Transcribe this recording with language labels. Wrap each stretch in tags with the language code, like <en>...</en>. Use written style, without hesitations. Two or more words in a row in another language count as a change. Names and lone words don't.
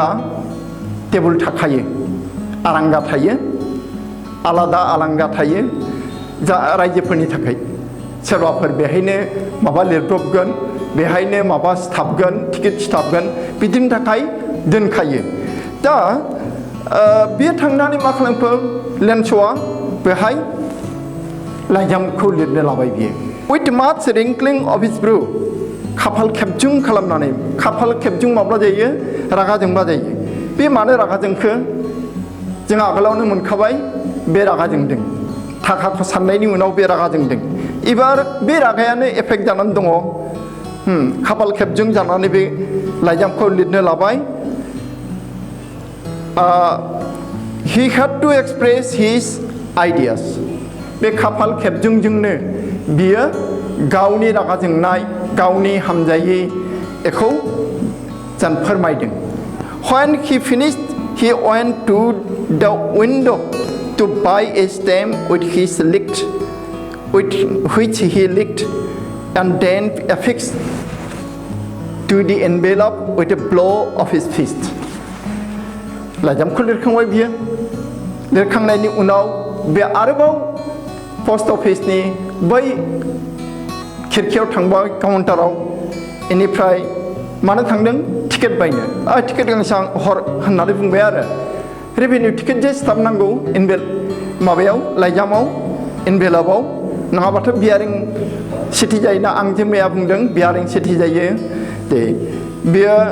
<brx>टेबोल थाखायो आरांगा थायो आलादा आलांगा थायो जा रायजोफोरनि थाखाय सोरबाफोर बेहायनो माबा लिरब्रबगोन बेहायनो माबा सिथाबगोन टिकेट सिथाबगोन बिदिनि थाखाय दोनखायो दा बे थांनानै मा खालामखो लेन्सआ बेहाय लाइजामखौ लिरनो लाबाय बियो</brx> <en>with much wrinkling of his brow</en> <brx>खाफाल खेबजुं खालामनानै खाफाल खेबजुं माब्ला जायो रागा जोंबा जायो बे मानो रागा जोंखो जों आगोलावनो मोनखाबाय बे रागा जोंदों थाखाखौ साननायनि उनाव बे रागा जोंदों एबार बे रागायानो एफेक्ट जानानै दङ खाफाल खेबजुं जानानै बे लाइजामखौ लिरनो लाबाय</brx> <en>he had to express his ideas</en> <brx>बे खाफाल खेबजुंजोंनो बियो गावनि रागा जोंनाय गावनि हामजायै बेखौ जों फोरमायदों</brx> <en>when he finished he went to the window to buy a stamp with his licked with which he licked and then affixed to the envelope with a blow of his fist.</en> <brx>लाइजामखौ लिरखांबाय बियो लिरखांनायनि उनाव बे आरोबाव</brx> <en>post office</en> <brx>बै खिरखियाव थांबाय काउन्टाराव बेनिफ्राय मानो थांदों टिकेट बायनो टिकेट गांसे आं हर होननानै बुंबाय आरो</brx> <en>revenue ticket</en> <brx>जे स्टाम्प नांगौ माबायाव लाइजामाव एनभेलपआव नङाबाथ' बियारिं सिटि जायोना आं जे मैया बुंदों बियारिं सिटि जायो दे बियो</brx>